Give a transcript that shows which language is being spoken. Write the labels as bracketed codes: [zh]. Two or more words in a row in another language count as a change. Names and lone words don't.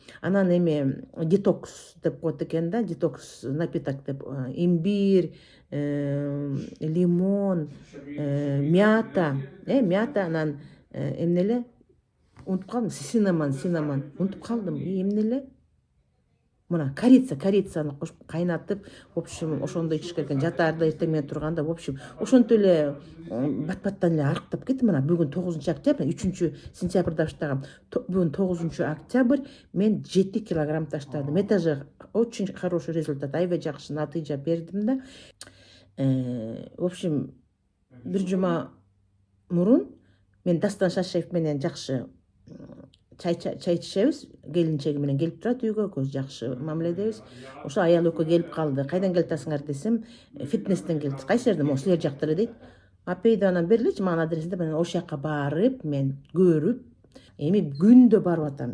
[ky] Анан эми детокс деп коет экен да, [ru] детокс напиток [ky] деп. Имбирь, лимон, мята, мята, анан эмне эле унутуп калдым, синамон унутуп калдым. Эмне эле мына корицаны кошуп кайнатып, [ru] в общем, [ky] ошондой ичиш керек экен. Жатаарда эртең менен турганда, [ru] в общем, [ky] ошентип эле бат-баттан эле арыктап кетти. Мына бүгүн 9 октябрь, 3 сентябрда баштагам. Бүгүн 9 октябрь, мен 7 килограмм таштадым. [ru] Это же очень хороший результат. [ky] Аябай жакшы натыйжа бердим да. [ru] В общем, [ky] бир жума мурун мен Дастан Шашаев менен жакшы чай ичишебиз. Келинчеги менен келип турат үйгө, көз жакшы мамиледебиз. Ошо аял экөө келип калды. Кайдан келатасыңар десем, фитнестен келдик. Кайсы жерден? Могу силер жакта эле дейт. Апейди анан берличи мага адресинде. Мен ошол жака барып, мен көрүп, эми күндө барып атам.